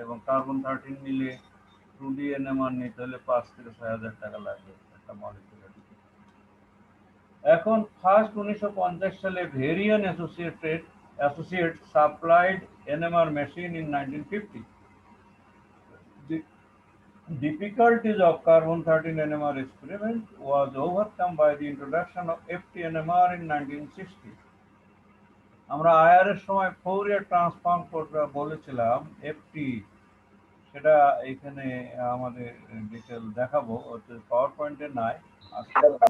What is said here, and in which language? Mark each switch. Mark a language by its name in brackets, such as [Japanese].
[Bangla] এবং কার্বন-13 নিলে 2D NMR নিতে হলে 5 থেকে 6,000 টাকা লাগবে একটা মলিকুলার। এখন ফার্স্ট 1950 সালে ভেরিয়ান associate supplied NMR machine in 1950। [English] The difficulties of carbon-13 NMR experiment was overcome by the introduction of FT-NMR in 1960. [Bangla] আমরা আইআর এর সময় ফোরিয়ার ট্রান্সফর্ম করতে বলেছিলাম, এফটি, সেটা এখানে আমাদের ডিটেল দেখাবো, পাওয়ার পয়েন্টে নাই আজকে।